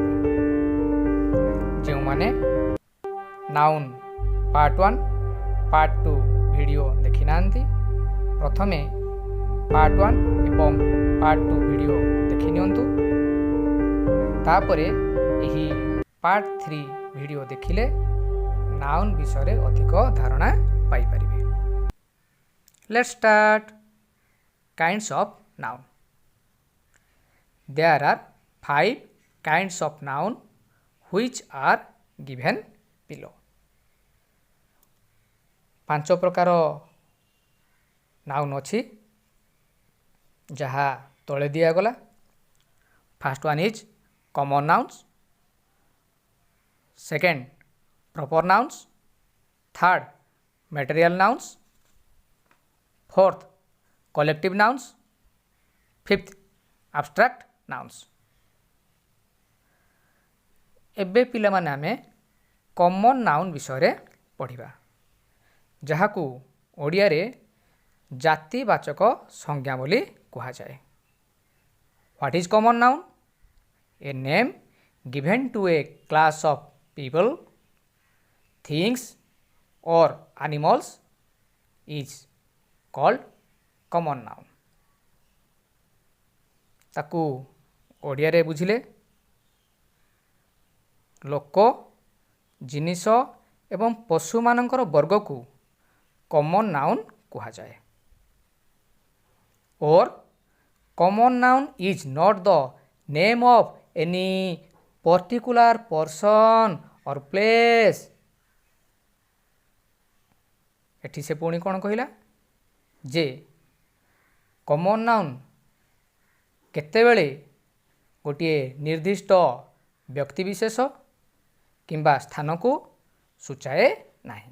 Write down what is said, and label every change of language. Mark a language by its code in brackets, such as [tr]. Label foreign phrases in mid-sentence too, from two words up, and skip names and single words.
[or] ଯେଉଁମାନେ [en] noun part 1 part 2 video [or] ଦେଖି ନାହାନ୍ତି ପ୍ରଥମେ ପାର୍ଟ 1 ଏବଂ [en] part 2 video [or] ଦେଖି ନିଅନ୍ତୁ। ତାପରେ ଏହି [en] part 3 video [or] ଦେଖିଲେ ନାଉନ୍ ବିଷୟରେ ଅଧିକ ଧାରଣା ପାଇପାରିବେ। [en] Let's start. Kinds of noun. There are 5 kinds of noun which are given below. [or] 5 ପ୍ରକାର ନାଉନ୍ ଅଛି ଯାହା ତଳେ ଦିଆଗଲା। [en] First one is common nouns, second proper nouns, third material nouns, fourth collective nouns, fifth abstract nouns. [or] ଏବେ ପିଲାମାନେ ଆମେ [en] common noun [or] ବିଷୟରେ ପଢ଼ିବା ଯାହାକୁ ଓଡ଼ିଆରେ ଜାତିବାଚକ ସଂଜ୍ଞା ବୋଲି କୁହାଯାଏ। [en] What is common noun? A name given to a class of people, things or animals is called common noun. [or] ତାକୁ ଓଡ଼ିଆରେ ବୁଝିଲେ ଲୋକ ଜିନିଷ ଏବଂ ପଶୁମାନଙ୍କର ବର୍ଗକୁ [en] common noun [or] କୁହାଯାଏ। [en] Or common noun is not the name of any particular person or place. [or] ଏଠି ସେ ପୁଣି କ'ଣ କହିଲା ଯେ [en] common noun [or] କେତେବେଳେ ଗୋଟିଏ ନିର୍ଦ୍ଦିଷ୍ଟ ବ୍ୟକ୍ତିବିଶେଷ କିମ୍ବା ସ୍ଥାନକୁ ସୂଚାଏ ନାହିଁ।